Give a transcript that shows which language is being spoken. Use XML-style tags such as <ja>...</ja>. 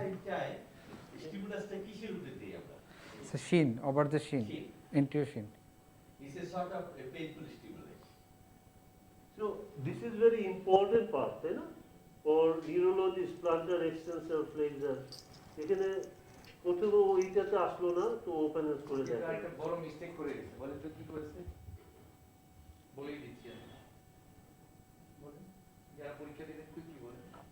<bn>হাইটটায় স্টিমুলাসটা কিসের উপরে দিই আমরা?</bn> <en>So shin, over the shin, Shin. anterior shin. It's a sort of a painful stimulus. So this is very important part,</en> <bn>তাই না?</bn> <en>For neurologist, plantar extensor flexor.</en> <bn>এখানে প্রথমে ওইটাতে আসলো না তো ওপেন করে কিন্তু দেখা। একটা বড় মিস্টেক করে গেছে বলেন তো কি করেছে বলেই দিচ্ছি আমি বলেন যারা পরীক্ষা দিবেন তুই কি বলেন</bn>